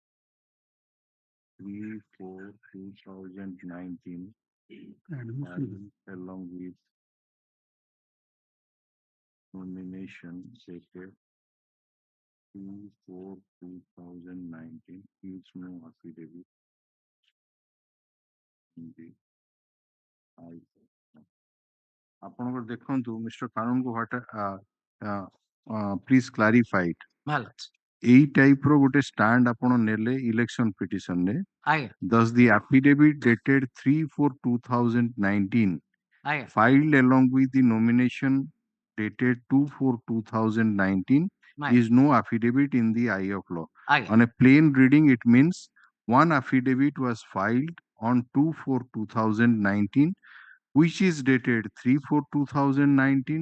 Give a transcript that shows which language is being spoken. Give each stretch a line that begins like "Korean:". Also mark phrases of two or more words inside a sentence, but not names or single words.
English: 3/4/2019 along with nomination dated 2/4/2019 is no affidavit in the
Odia: ଆପଣଙ୍କର ଦେଖନ୍ତୁ ମିଷ୍ଟର କାନୁନକୁ
English: please clarify it.
Odia: ଏଇ ଟାଇପ ର ଗୋଟେ ଷ୍ଟାଣ୍ଡ ଆପଣ ନେଲେ ଇଲେକ୍ସନ ପିଟିସନ ରେ
English: thus the affidavit dated 3/4/2019 filed along with the nomination dated 2/4/2019 is no affidavit in the eye of law. On a plain reading it means one affidavit was filed on 2/4/2019 which is dated 3/4/2019.